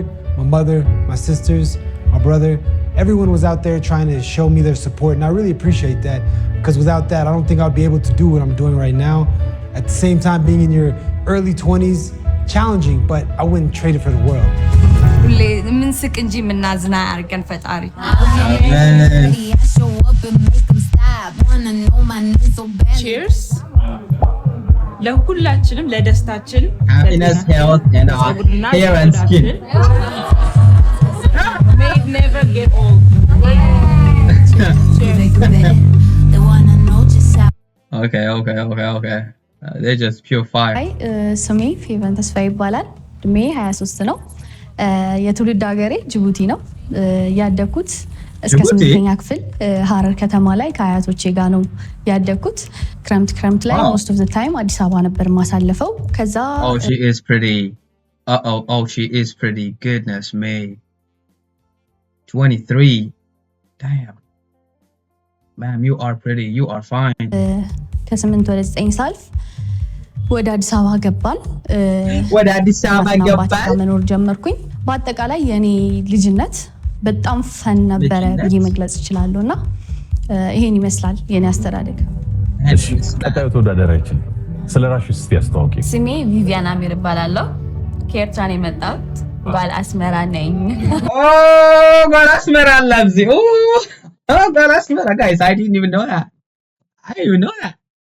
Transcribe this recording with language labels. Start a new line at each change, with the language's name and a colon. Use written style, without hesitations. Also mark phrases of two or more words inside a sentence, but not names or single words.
English: My mother, my sisters, my brother. Everyone was out there trying to show me their support, and I really appreciate that, because without that, I don't think I'd be able to do what I'm doing right now. At the same time, being in your early 20s, challenging, but I wouldn't trade it for the world. Cheers.
Amharic: ለሁላችንም ለደስታችን
English: Happiness, health, and hair and skin. May it never get old. Okay. They're just pure fire.
Amharic: ስሜ ፌቨን ተስፋ ይባላል። እድሜ 23 ነው። የትውልድ ሀገሬ ጅቡቲ ነው። ያደኩት እስከ 8ኛ ክፍል ሀረር ከተማ ላይ ከአያቶቼ ጋር ነው ያደኩት። ክረምት ላይ
English: most of the time
Amharic: አዲስ አበባ ነበር ማሳለፈው። ከዛ
English: Oh, she is pretty. She is pretty. Goodness me. 23. Damn. Ma'am, you are pretty. You are fine.
Amharic: ከ8 ወደ 9 ሳልፍ ወደ አዲስ አበባ ገባን። ወደ አዲስ አበባ ገባን መኖር ጀመርኩኝ። በአጠቃላይ የኔ ልጅነት በጣም ፈን ነበረ ብዬ መግለጽ እችላለሁና ይሄን ይመስላል የኔ አስተዳደግ። ቀጣዩ ተወዳዳሪያችን ስለራስሽ እስቲ አስተዋውቂ። ስሜ ቪቪያን አሚር እባላለሁ። ከኤርትራ ነው የመጣሁት። ባል አስመራ ነኝ። ባል አስመራ አላብዚ ባል አስመራ
English: guys, I didn't even know that.